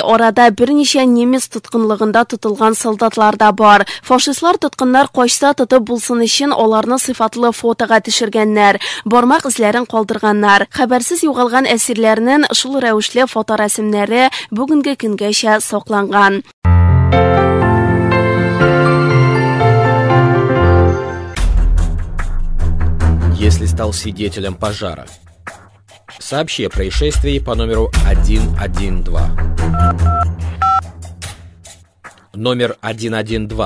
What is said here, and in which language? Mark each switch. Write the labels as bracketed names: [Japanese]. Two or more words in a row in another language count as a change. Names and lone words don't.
[Tatar] Арада берничә немец тоткынлыгында тотылган солдатлар да бар. Фашистлар тоткыннар кайчта тотып булсын өчен аларны сыйфатлы фотога төшергәннәр, бармак изләрен калдырганнар. Хәбәрсез югалган әсирләрнең шул рәвешле фоторәсемнәре бүгенге көнгәчә сакланган. [Russian] Если стал свидетелем пожара, сообщи о происшествии по номеру 112. Номер 112.